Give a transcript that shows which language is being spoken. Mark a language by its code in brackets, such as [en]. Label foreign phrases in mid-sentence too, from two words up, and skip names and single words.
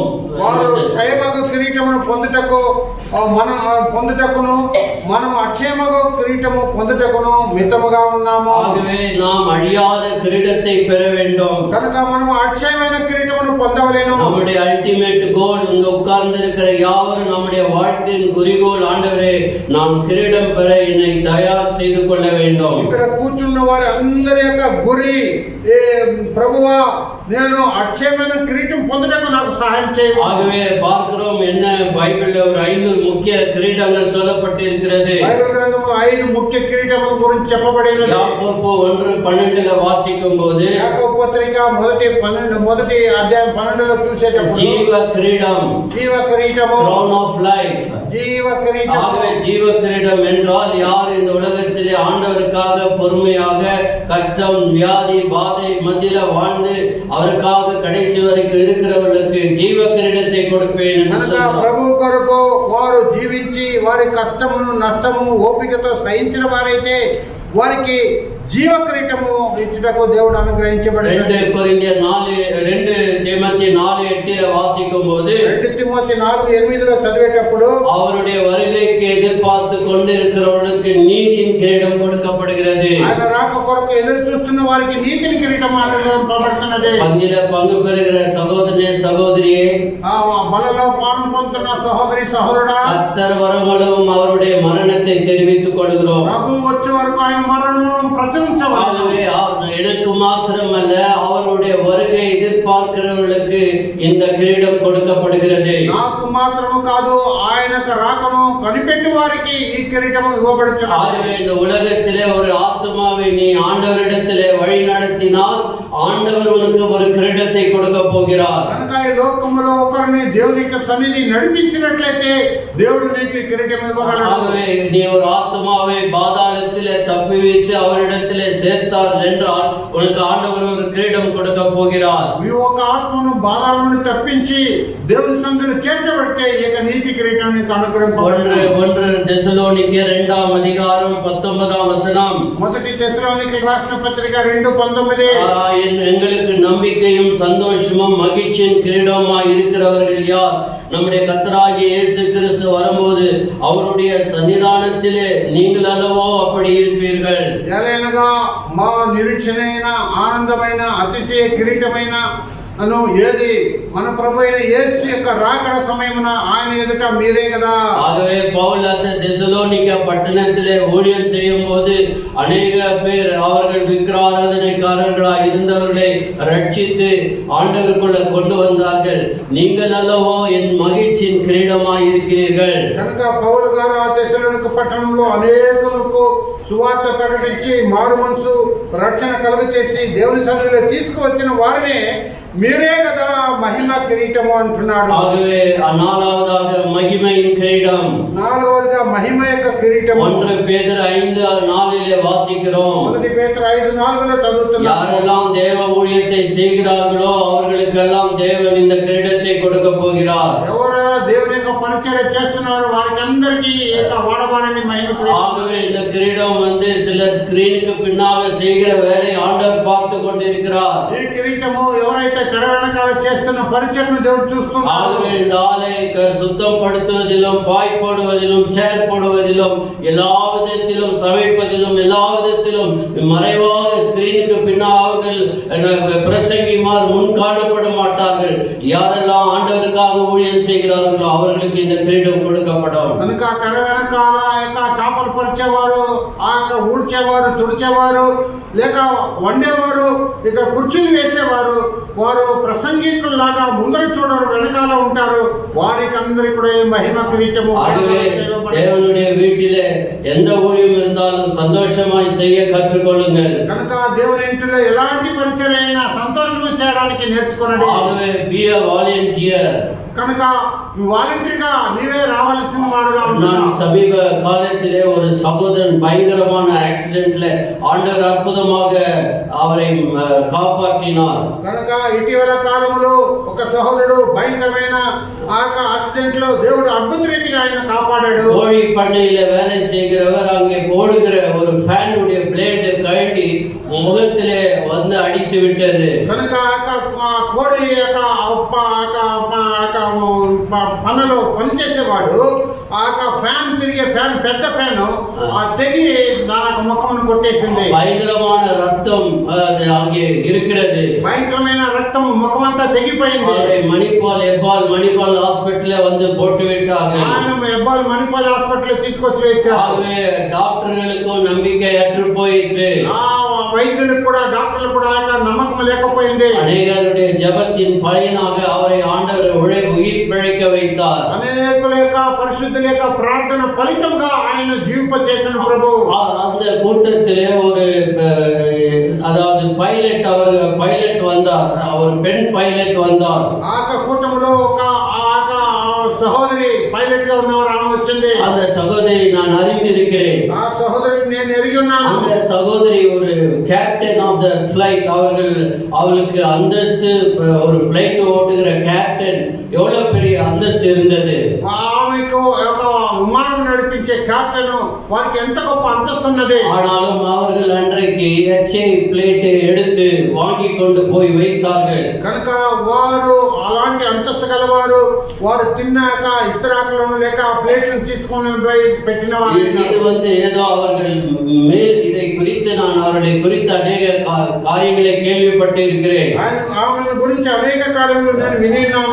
[te] వారు క్షయమగు కిరీటమును పొందుటకును మనం అక్షయమగు కిరీటము పొందుటకును మితముగా ఉన్నాము. [ta] ஆகவே நாம் அழியாத கிரீடத்தை பெற வேண்டும். [te] కనుక మనం అక్షయమైన కిరీటమును పొందవలెను. [ta] நம்முடைய [en] ultimate goal, [ta] இங்க உட்கார்ந்து இருக்கிற யாவரும் நம்முடைய வாழ்க்கையின் குறிக்கோள், ஆண்டவரே நான் கிரீடம் பெற என்னை தயார் செய்து கொள்ள வேண்டும். [te] ఇక్కడ కూర్చున్న వారి అందరి యొక్క గురి ప్రభువా నేను అక్షయమైన కిరీటం పొందుటకు నాకు సహాయం చేయండి. [ta] ஆகவே பார்க்கிறோம், என்ன பைபிள்ல ஒரு 5 முக்கிய கிரீடங்கள் சொல்லப்பட்டிருக்கிறது. [te] బైబిల్ గ్రంథంలో 5 ముఖ్య కిరీటముల గురించి చెప్పబడినది. [ta] யாக்கோபு 1:12 వాసిக்கும்போது [te] యాకోబు పత్రిక మొదటి అధ్యాయం 12లో చూసేటప్పుడు [ta] జీవ கிரீடம், [te] జీవ కిరీటము, [en] crown of life, [te] జీవ కిరీటం. [ta] ஆகவே ஜீவ கிரீடம் என்றால் யார் இந்த உலகத்திலே ஆண்டவருக்காக பொறுமையாக கஷ்டம் வியாதி பாதை மத்தியில வாழ்ந்து அவருக்காக கடைசி வரைக்கும் இருக்கிறவர்களுக்கு ஜீவ கிரீடத்தை கொடுப்பேன் என்று சொன்னார். [te] ప్రభు కొరకు వారు జీవించి వారి కష్టమును నష్టము ఓపికతో సహించిన వారైతే వారికి జీవ కిరీటము ఇచ్చుటకు దేవుడు అనుగ్రహించబడింది. [ta] 2 கொரிந்தியர் 4:8 வாசிக்கும் போது [te] 2 తిమోతి 4:8 చదివేటప్పుడు [ta] அவருடைய வருகைக்கு எதிர்பார்த்து கொண்டு இருக்கிறவர்களுக்கு நீதியின் கிரீடம் கொடுக்கப்படுகிறது. [te] ఆయన రాక కొరకు ఎదురు చూస్తున్న వారికి నీతిని కిరీటం అనుగ్రహింపబడుతున్నది. [ta] பங்கில பங்கு பெறுகிற சகோதரனே சகோதரியே, [te] బలలో పాలు పొందుతున్న సహోదరి సహోదరుడా, [ta] கர்த்தர் வருமளவும் அவருடைய மரணத்தை தெரிவித்துக் கொள்கிறோம். [te] ప్రభు వచ్చే వరకు ఆయన మరణమును ప్రచురించవాలి. [ta] எனக்கு மாத்திரமல்ல, அவருடைய வருகை எதிர்பார்க்கிறவர்களுக்கு இந்த கிரீடம் கொடுக்கப்படுகிறது. [te] నాకు మాత్రము కాదు, ఆయనకు రాకను కనిపెట్టు వారికి ఈ కిరీటము ఇవ్వబడుతున్నది. [ta] ஆகவே இந்த உலகத்திலே ஒரு ஆத்மாவை நீ ஆண்டவரிடத்திலே வழி நடத்தினால் ஆண்டவர் உனக்கு ஒரு கிரீடத்தை கொடுக்க போகிறார். [te] కనుక ఈ లోకములో ఒకరిని దేవుని యొక్క సన్నిధి నడిపించినట్లయితే దేవుడు నీకు కిరీటం ఇవ్వగలడు. [ta] ஆகவே நீ ஒரு ஆத்மாவை பாதாளத்திலே தப்புவித்து அவரிடத்திலே சேர்த்தார் என்றால் உனக்கு ஆண்டவர் ஒரு கிரீடம் கொடுக்க போகிறார். [te] నీవు ఒక ఆత్మను బాధాలను తప్పించి దేవుని సన్నిధిలో చేర్చబడితే ఇక నీతి కిరీటం నీకు అనుగ్రహింపబడును. [ta] 1 தெசலோனிக்கேயர் 2ஆம் அதிகாரம் 19ஆம் வசனம். [te] మొదటి తెస్సలోనికీయులకు రాసిన పత్రిక 2:19. [ta] எங்களுக்கு நம்பிக்கையும் சந்தோஷமும் மகிழ்ச்சியின் கிரீடமாய் இருக்கிறவர்கள் யார்? நம்முடைய கர்த்தராகிய இயேசு கிறிஸ்து வரும்போது அவருடைய சன்னிதானத்திலே நீங்கள் அல்லவோ அப்படி இருப்பீர்கள். [te] ఏలైనగా మా నిరీక్షణైన ఆనందమైన అతిశయ కిరీటమైన అను ఏది మన ప్రభు అయిన యేసు యొక్క రాకడ సమయమున ఆయన ఎదుట మీరే కదా. [ta] ஆகவே பவுல் அந்த தெசலோனிக்கா பட்டணத்திலே ஊழியம் செய்யும் போது அநேக பேர் அவர்கள் விக்கிராராதனைக்காரர்களாய் இருந்தவர்களை ரட்சித்து ஆண்டவருக்குள்ள கொண்டு வந்தார்கள். நீங்கள் அல்லவோ என் மகிழ்ச்சியின் கிரீடமாய் இருக்கிறீர்கள். [te] కనుక పౌలు గారు ఆ తెస్సలోనిక పట్టణంలో అనేకులకు సువార్త ప్రకటించి మారు మనసు రక్షణ కలుగచేసి దేవుని సన్నిధిలో తీసుకువచ్చిన వారినే మీరే కదా మహిమ కిరీటము అంటున్నాడు. [ta] ஆகவே நாலாவதாக மகிமையின் கிரீடம். [te] నాలుగవదిగా మహిమ యొక్క కిరీటము. [ta] 1 பேதுரு 5:4 வாசிக்கிறோம். [te] 1 పేతురు 5:4 చదువుతున్నాం. [ta] யாரெல்லாம் தேவ ஊழியத்தை செய்கிறார்களோ அவர்களுக்கெல்லாம் தேவன் இந்த கிரீடத்தை கொடுக்க போகிறார். [te] ఎవరు దేవుని యొక్క పరిచర్య చేస్తున్నారో వారికి అందరికీ ఏక వాడబారని మహిమ కిరీటం. [ta] ஆகவே இந்த கிரீடம் சிலர் ஸ்கிரீனுக்கு பின்னாக செய்கிற வேலை ஆண்டவர் பார்த்து கொண்டிருக்கிறார். ఈ కిరీటము ఎవరైతే తెర వెనకాల చేస్తున్న పరిచర్యను దేవుడు చూస్తున్నాడు. ஆகவே இந்த ஆலை சுத்தப்படுத்துவதிலும் பாய் போடுவதிலும் சேர் போடுவதிலும் எல்லா விதத்திலும் சமைப்பதிலும் எல்லா விதத்திலும் மறைவாக ஸ்கிரீனுக்கு பின்னால் அவர்கள் பிரசங்கிமார் முன் காணப்பட மாட்டார்கள். யாரெல்லாம் ஆண்டவருக்காக ஊழியம் செய்கிறார்களோ அவர்களுக்கு இந்த கிரீடம் கொடுக்கப்படும். [te] కనుక తెర వెనకాల యొక్క చేపలు పరిచేవారు, ఆ యొక్క ఊడ్చేవారు, తుడిచేవారు, లేక వండేవారు, ఇక కుర్చీలు వేసేవారు, వారు ప్రసంగికుల్లాగా ముందర చూడరు, వెనకాల ఉంటారు. వారికి అందరికీ కూడా మహిమ కిరీటము. [ta] தேவனுடைய வீட்டிலே எந்த ஊழியம் இருந்தாலும் சந்தோஷமாய் செய்ய கற்றுக்கொள்ளுங்கள். [te] కనుక దేవుని ఇంటిలో ఎలాంటి పరిచర్య అయినా సంతోషంగా చేయడానికి నేర్చుకోండి. [ta] ஆகவே [en] be a volunteer. [te] కనుక వాలంటీర్గా నీవే రావాల్సిన వాడుగా [ta] நான் [te] ఉన్నావు. [ta] சமீப காலத்திலே ஒரு சகோதரன் பயங்கரமான ஆக்சிடென்ட்ல ஆண்டவர் அற்புதமாக அவரை காப்பாற்றினார். [te] కనుక ఇటీవల కాలంలో ఒక సహోదరుడు భయంకరమైన యాక్సిడెంట్ లో దేవుడు అద్భుత రీతిగా ఆయన కాపాడాడు. [ta] கோழி பண்ணையில வேலை செய்கிறவர் அங்கே போடுகிற ஒரு ஃபேனுடைய பிளேடு கழட்டி முகத்திலே வந்து அடித்து விட்டது. [te] కనుక కోడి యొక్క పనులో పనిచేసేవాడు ఆ ఫ్యాన్ తిరిగే ఫ్యాన్, పెద్ద ఫ్యాన్ తెగి నాకు ముఖమును కొట్టేసింది. [ta] பயங்கரமான ரத்தம் அங்கே இருக்கிறது. [te] భయంకరమైన రక్తం ముఖమంతా తెగిపోయింది. [ta] மணிப்பால் ஹாஸ்பிட்டல்ல வந்து போட்டு விட்டார்கள். [te] ఆయన ఎబ్బాల్ మణిపాల్ హాస్పిటల్ తీసుకొచ్చి వేశారు. [ta] ஆகவே டாக்டர்களுக்கும் நம்பிக்கை அற்று போயிற்று. [te] వైద్యులకు కూడా డాక్టర్లకు కూడా నమ్మకం లేకపోయింది. [ta] அநேகருடைய ஜெபத்தின் பலனாக அவரை ஆண்டவர் உயிர் பிழைக்க வைத்தார். [te] అనేకుల యొక్క పరిశుద్ధుల యొక్క ప్రార్థన ఫలితంగా ఆయన జీవింప చేసిన ప్రభు. [ta] அந்த கூட்டத்திலே ஒரு அதாவது பைலட் வந்தார், ஒரு பெண் பைலட் வந்தார். [te] ఆ కూటంలో ఒక సహోదరి పైలట్ గా ఉన్నవారు ఆమె వచ్చింది. [ta] அந்த சகோதரி நான் அறிந்திருக்கிறேன். [te] ఆ సహోదరి నేను ఎరిగి ఉన్నాను. [ta] அந்த சகோதரி ஒரு [en] captain of the flight. [ta] அவளுக்கு அந்தஸ்து, ஒரு ஃளைட் ஓட்டுகிற கேப்டன் எவ்வளவு பெரிய அந்தஸ்து இருந்தது. [te] ఆమెకు ఒక విమానం నడిపించే నడిపించే కెప్టెన్ వారికి ఎంత గొప్ప అంతస్తు ఉన్నది. [ta] ஆனாலும் அவர்கள் அன்றைக்கு எச்சை பிளேட்டை எடுத்து வாங்கி கொண்டு போய் வைத்தார்கள். [te] కనుక వారు అలాంటి అంతస్తు గలవారు. వారు తిన్నాక ఇస్తరాకులను లేక ప్లేట్లను తీసుకొని పోయి పెట్టిన వారు. [ta] இது ஏதோ அவர்கள் மேல் இதை குறித்து நான் அவர்களை குறித்து அநேக காரியங்களை கேள்விப்பட்டு இருக்கிறேன். [te] அவர்கள் గురించి అనేక కార్యములు నేను వినిన్నాను.